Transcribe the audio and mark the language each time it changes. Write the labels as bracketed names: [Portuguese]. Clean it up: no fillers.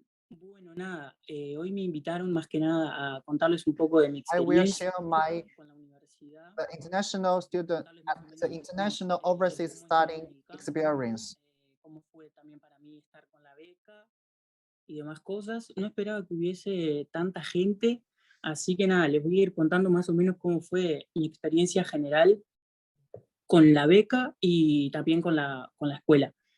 [Spanish] Bueno, nada, hoy me invitaron más que nada a contarles un poco de mi [English] I will [Spanish] experiencia [English] share my the international student, the international overseas studying experience. [Spanish] cómo fue también para mí estar con la beca y demás cosas. No esperaba que hubiese tanta gente, así que nada, les voy a ir contando más o menos cómo fue mi experiencia general con la beca y también con la escuela.